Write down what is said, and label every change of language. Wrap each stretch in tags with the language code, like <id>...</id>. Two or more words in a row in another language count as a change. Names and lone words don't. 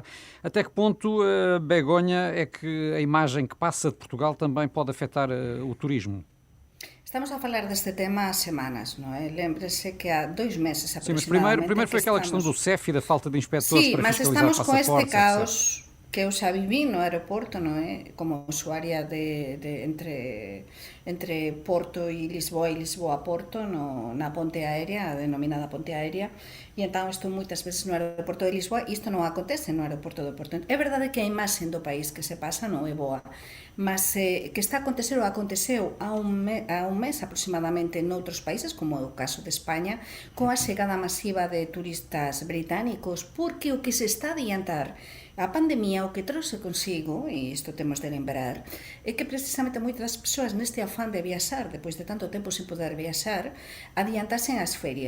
<pt>Até que ponto, Begonha, é que a imagem que passa de Portugal também pode afetar o turismo? Estamos a falar deste tema há semanas, não é? Lembre-se que há 2 meses aproximadamente... Sim, mas primeiro foi aquela questão do CEF e da falta de inspectores para fiscalizar passaportes.</pt> <gl>Sim, mas estamos com este caos que eu xa viví no aeroporto, não é? Como usuaria entre Porto e Lisboa a Porto, na ponte aérea, a denominada ponte aérea, e então estou moitas veces no aeroporto de Lisboa, e isto non acontece no aeroporto do Porto. É verdade que a imaxe do país que se pasa non é boa, mas que está a acontecer ou aconteceu há un mes aproximadamente noutros países, como é o caso de España, coa chegada masiva de turistas británicos, porque o que se está a adiantar a pandemia, o que trouxe consigo, e isto temos de lembrar, é que precisamente moitas persoas neste afán de viaxar, depois de tanto tempo sin poder viaxar, adiantasen as ferias.</gl>